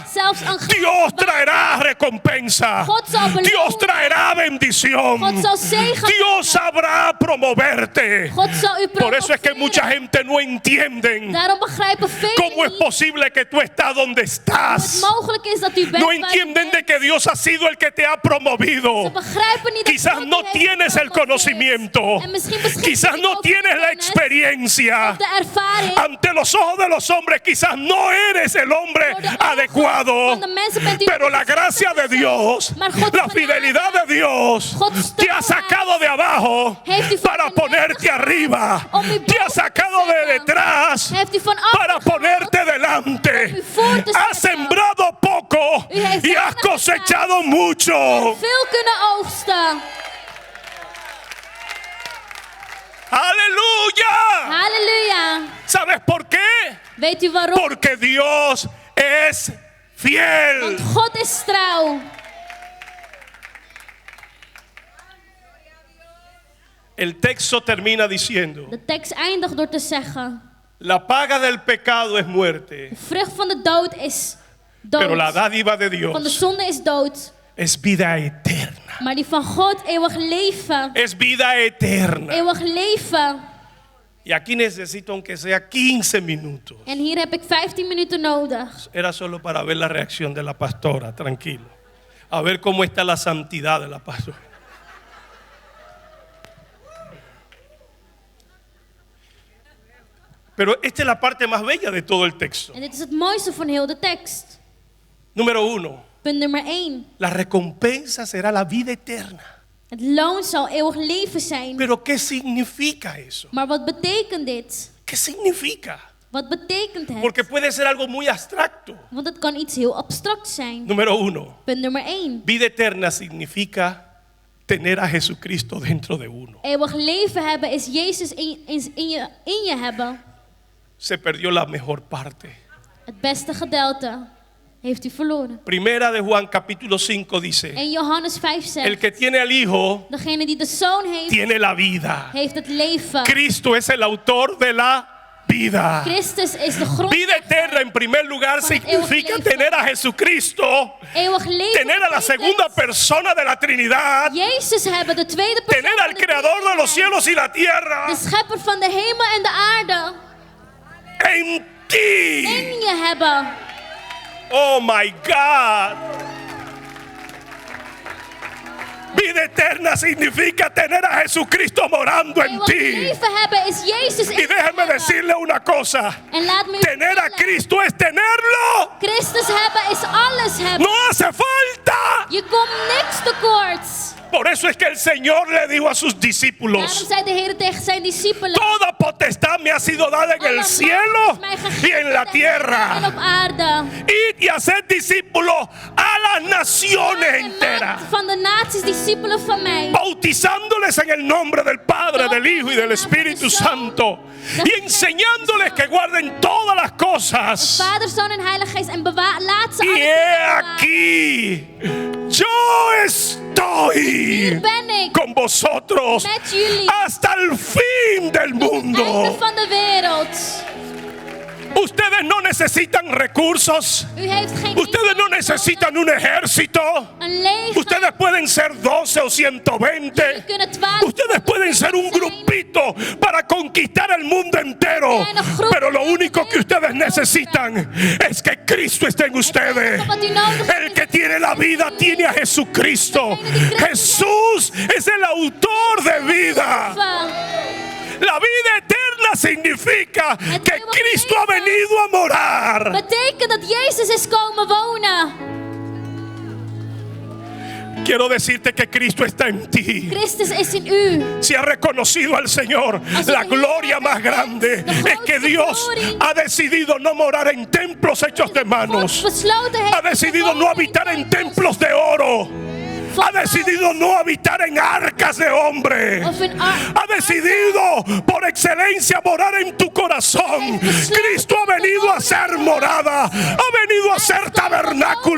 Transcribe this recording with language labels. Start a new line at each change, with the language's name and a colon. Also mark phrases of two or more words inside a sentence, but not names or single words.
Dutch: Zelfs een glas
Spanish: Dios
Dutch: water.
Spanish: traerá recompensa.
Dutch: God zal belonen.
Spanish: Dios traerá bendición.
Dutch: God zal zegen
Spanish: Dios sabrá promoverte.
Dutch: God zal u
Spanish: Por eso es que
Dutch: promoveren.
Spanish: mucha gente no entienden
Dutch: Daarom begrijpen velen
Spanish: cómo es
Dutch: niet
Spanish: posible que tú estás donde
Dutch: hoe het
Spanish: estás.
Dutch: mogelijk is dat u bent
Spanish: No
Dutch: waar u
Spanish: entienden de
Dutch: bent.
Spanish: que Dios ha sido el que te ha
Dutch: Ze
Spanish: promovido.
Dutch: begrijpen niet dat
Spanish: Quizás
Dutch: God
Spanish: no
Dutch: u heeft
Spanish: tienes el
Dutch: gepromoveerd.
Spanish: conocimiento.
Dutch: En misschien beschik je
Spanish: Quizás
Dutch: niet
Spanish: no
Dutch: over de
Spanish: tienes la
Dutch: kennis
Spanish: experiencia.
Dutch: of de ervaring.
Spanish: Ante los ojos de los hombres quizás no eres el hombre
Dutch: Voor de ogen
Spanish: adecuado.
Dutch: van de mensen bent u
Spanish: Pero la
Dutch: niet
Spanish: gracia de Dios,
Dutch: Maar Gods
Spanish: la
Dutch: genade,
Spanish: fidelidad de Dios
Dutch: Gods
Spanish: te ha
Dutch: trouwheid
Spanish: sacado de abajo
Dutch: heeft u van
Spanish: para
Dutch: beneden
Spanish: ponerte
Dutch: gehaald
Spanish: arriba.
Dutch: om u
Spanish: Te ha
Dutch: boven te
Spanish: sacado de
Dutch: zetten.
Spanish: detrás
Dutch: Heeft u van achter
Spanish: para
Dutch: gehaald
Spanish: ponerte delante.
Dutch: om u voor te
Spanish: Has
Dutch: zetten.
Spanish: sembrado poco
Dutch: U heeft
Spanish: y has
Dutch: weinig
Spanish: cosechado
Dutch: gezaaid.
Spanish: mucho.
Dutch: Veel kunnen oogsten.
Spanish: Aleluya.
Dutch: Halleluja.
Spanish: ¿Sabes por qué?
Dutch: Weet u waarom?
Spanish: Porque Dios es fiel.
Dutch: Want God is trouw.
Spanish: El texto termina diciendo:
Dutch: De tekst eindigt door te zeggen:
Spanish: la paga del pecado es muerte,
Dutch: de vrucht van de dood is
Spanish: pero la
Dutch: dood.
Spanish: dádiva de
Dutch: Van de
Spanish: Dios
Dutch: zonde is dood.
Spanish: es vida eterna.
Dutch: Maar die van God eeuwig leven.
Spanish: Es vida eterna.
Dutch: Eeuwig leven.
Spanish: Y aquí necesito aunque sea 15 minutos.
Dutch: En hier heb ik 15 minuten nodig.
Spanish: Era solo para ver la reacción de la pastora, tranquilo. A ver cómo está la santidad de la pastora. Pero esta es la parte más bella de todo el texto.
Dutch: En dit is het mooiste van heel de tekst.
Spanish: Número 1.
Dutch: Punt nummer 1.
Spanish: La recompensa será la vida eterna.
Dutch: Het loon zal eeuwig leven zijn.
Spanish: Pero ¿qué significa eso?
Dutch: Maar wat betekent dit?
Spanish: ¿Qué significa?
Dutch: Wat betekent het?
Spanish: Porque puede ser algo muy abstracto.
Dutch: Want het kan iets heel abstract zijn.
Spanish: Número 1.
Dutch: Punt nummer 1.
Spanish: Vida eterna significa tener a Jesucristo dentro de uno.
Dutch: Eeuwig leven hebben is Jezus in je hebben.
Spanish: Se perdió la mejor parte.
Dutch: Het beste gedeelte heeft u verloren.
Spanish: Primera de Juan capítulo 5 dice:
Dutch: En Johannes 5
Spanish: el
Dutch: zegt:
Spanish: que tiene al Hijo
Dutch: degene die de Zoon heeft,
Spanish: tiene la vida.
Dutch: heeft het leven.
Spanish: Cristo es el autor de la vida.
Dutch: Christus is de grond.
Spanish: Vida eterna en primer lugar
Dutch: Van het eeuwig
Spanish: significa
Dutch: leven.
Spanish: tener a Jesucristo,
Dutch: Eeuwig leven
Spanish: tener a la
Dutch: betekent
Spanish: segunda persona de la Trinidad,
Dutch: Jezus hebben, de tweede persoon
Spanish: tener al
Dutch: van de
Spanish: creador de los
Dutch: Triniteit.
Spanish: cielos y la tierra
Dutch: De schepper van de hemel en de aarde
Spanish: en ti.
Dutch: in je hebben.
English: Oh my God.
Spanish: Vida eterna significa tener a Jesucristo morando en
Dutch: Eeuwig
Spanish: ti.
Dutch: leven hebben is Jezus in
Spanish: Y
Dutch: je
Spanish: déjeme
Dutch: hebben.
Spanish: decirle una cosa.
Dutch: En laat me u
Spanish: Tener a
Dutch: vertellen,
Spanish: Cristo es tenerlo.
Dutch: Christus hebben is alles hebben.
Spanish: No hace falta.
Dutch: Je komt niks tekort.
Spanish: Por eso es que el Señor le dijo a sus
Dutch: Daarom
Spanish: discípulos:
Dutch: zei de Heer tegen zijn discipelen:
Spanish: toda potestad me ha sido dada en
Dutch: alle
Spanish: el
Dutch: macht
Spanish: cielo
Dutch: is mij
Spanish: y
Dutch: gegeven
Spanish: en la
Dutch: en
Spanish: tierra.
Dutch: op aarde.
Spanish: Id y haced discípulos a las naciones
Dutch: En
Spanish: enteras,
Dutch: maak van de naties discipelen van mij.
Spanish: bautizándoles en el nombre del Padre, del Hijo y del Espíritu Santo, y enseñándoles que guarden todas las cosas.
Dutch: Vader, Zoon en Heilige Geest en laat ze
Spanish: Y
Dutch: alles
Spanish: he
Dutch: bewaren.
Spanish: aquí, yo estoy
Dutch: Hier ben ik
Spanish: con vosotros
Dutch: met jullie
Spanish: hasta el fin del
Dutch: tot het einde
Spanish: mundo.
Dutch: van de wereld.
Spanish: Ustedes no necesitan recursos.
Dutch: U heeft geen
Spanish: Ustedes no
Dutch: inkomen
Spanish: necesitan un ejército.
Dutch: nodig, een leger.
Spanish: Ustedes pueden ser 12 o
Dutch: Jullie
Spanish: 120.
Dutch: kunnen 12
Spanish: Ustedes pueden ser un grupito para conquistar el mundo entero. Pero lo único que ustedes necesitan es que Cristo esté en ustedes. El que tiene la vida tiene a Jesucristo. Jesús es el autor de vida. La vida eterna significa que Cristo ha venido a morar.
Dutch: Betekent dat Jezus is komen wonen.
Spanish: Quiero decirte que Cristo está en ti.
Dutch: Christus is in u.
Spanish: Si has reconocido al Señor, la gloria más grande es que Dios ha decidido no morar en templos hechos de manos.
Dutch: Besloten heeft
Spanish: Ha decidido no habitar en templos de oro. Ha decidido no habitar en arcas de hombre. Ha decidido por excelencia morar en tu corazón. Cristo ha venido a ser morada. Ha venido a ser tabernáculo.